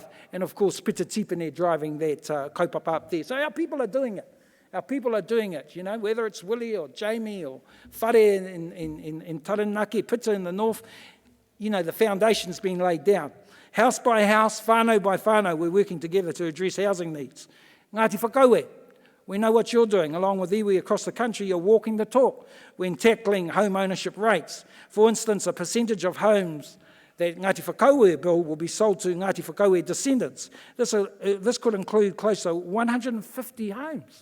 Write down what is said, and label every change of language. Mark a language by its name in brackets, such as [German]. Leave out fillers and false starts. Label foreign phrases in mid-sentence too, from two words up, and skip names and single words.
[English] And of course, Pita Tipene driving that kaupapa up there. So our people are doing it. Our people are doing it, whether it's Willie or Jamie or Whare in Taranaki, Pita in the north, the foundation's been laid down. House by house, whānau by whānau, we're working together to address housing needs. Ngāti whakaue, we know what you're doing. Along with iwi across the country, you're walking the talk when tackling home ownership rates. For instance, a percentage of homes that Ngāti Whakaue bill will be sold to Ngāti Whakaue descendants. This could include close to 150 homes.